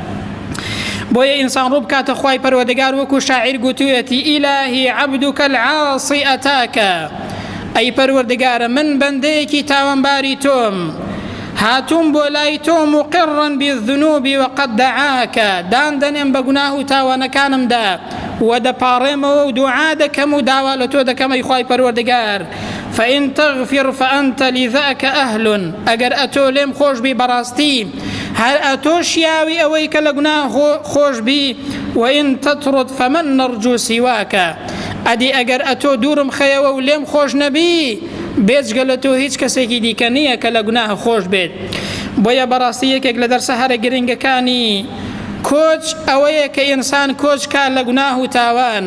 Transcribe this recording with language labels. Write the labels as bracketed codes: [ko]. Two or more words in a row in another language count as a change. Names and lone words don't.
[ckb] بۆیە ئینسان ڕوو بکاتە خوای پەروەردگار وەکو شاعیر گوتوویەتی [ar] ئیلاهی عەبدوکە العاصی ئەتاکە، [ckb] ئەی پەروەردگارە من بەندەیەکی تاوانباری تۆم، هاتووم بۆ لای تۆ [ar] مقڕا بالذنوب وقد دعاکە، [ckb] دان دەنێم بە گوناه و تاوانەکانمدا و دەپاڕێمەوە و دوعا دەکەم و داوا لە تۆ دەکەم ئەی خوای پەروەردگار. [ar] فإن تغفر فأنت لذاك أهل، [ckb] ئەگەر ئەتۆ لێم خۆش بی بەڕاستی هەر ئەتۆ شیاوی ئەوەی کە لە گوناه خۆش بی، [ar] وإن تطرد فمن نرجو سواکە، [ckb] ئەدی ئەگەر ئەتۆ دوورم خەیەوە و لێم خۆش نەبی، بێجگە لە تۆ هیچ کەسێکی دیکە نییە کە لە گوناه خۆش بێت. بۆیە بەڕاستی یەکێک لە دەرسە هەرە گرنگەکانی کۆچ ئەوەیە کە ئینسان کۆچ کات لە گوناه و تاوان،